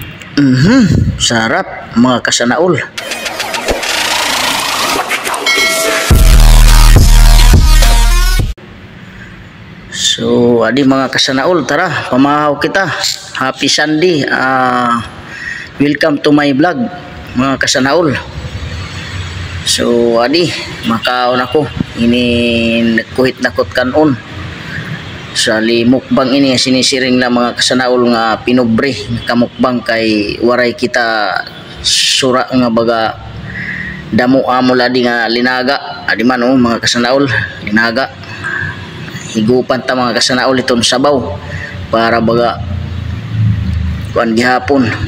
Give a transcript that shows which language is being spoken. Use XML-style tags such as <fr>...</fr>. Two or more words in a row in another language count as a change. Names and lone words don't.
<war>Sarap mga kasanaol. So, adi mga kasanaol, tara, pamahaw kita.</war> <en>Happy Sunday. Welcome to my vlog,</en> <war>mga kasanaol. So, adi, makaon ako. Ini kuhit nakot kanon. Sa mukbang ini sinisiring na mga kasanaol nga pinobre kamukbang kay waray kita sura nga baga damo amo ladi nga linaga adi man mga kasanaol linaga higupan ta mga kasanaol iton sabaw para baga kuan gihapon.</war>